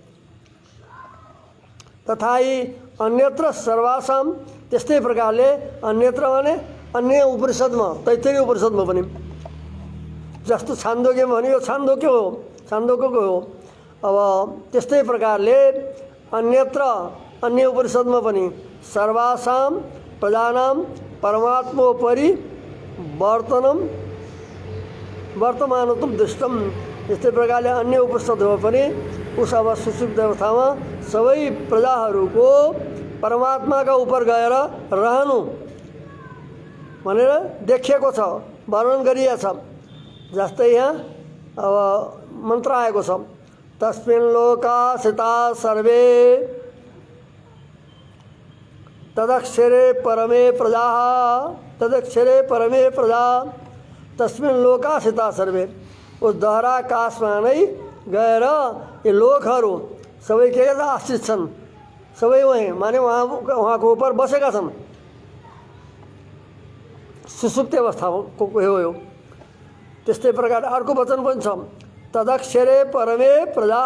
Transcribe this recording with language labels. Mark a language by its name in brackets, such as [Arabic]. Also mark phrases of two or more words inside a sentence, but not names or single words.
[Sanskrit] तथाई अन्यत्र सर्वासाम, [Nepali] त्यस्तै प्रकारले अन्यत्र भने अन्य उपनिषदमा तैत्तिरीय उपनिषदमा पनि जस्तो छान्दोग्यमा भने यो छान्दोग्य हो, छान्दोग्यको हो। अब त्यस्तै प्रकारले अन्यत्र अन्य उपनिषदमा पनि [Sanskrit] सर्वासाम प्रजानाम परमात्मोपरि वर्तमानत्वम दृष्टम। [Nepali] यस्तै प्रकारले अन्य उपनिषदमा पनि उस अब सुसुप्त अवस्थामा सबै प्रजाहरूको परमात्माका उपर गएर रहनु भनेर देखिएको छ, वर्णन गरिएको छ। जस्तै यहाँ अब मन्त्र आएको छ, [Sanskrit] तस्मिन् लोकासिता सर्वे तदक्षरे परमे प्रजा, तदक्षरे परमे प्रजा तस्मिन् लोकासिता सर्वे। [Nepali] उस दहराकाशमा नै गएर ये लोकहरू सबै के आश्रित छन्, सबै वहीँ माने उहाँको उपर बसेका छन्। सुसुप्ति अवस्थाको हो यो। त्यस्तै प्रकार अर्को वचन पनि छ, [Sanskrit] तदक्षरे परमे प्रजा।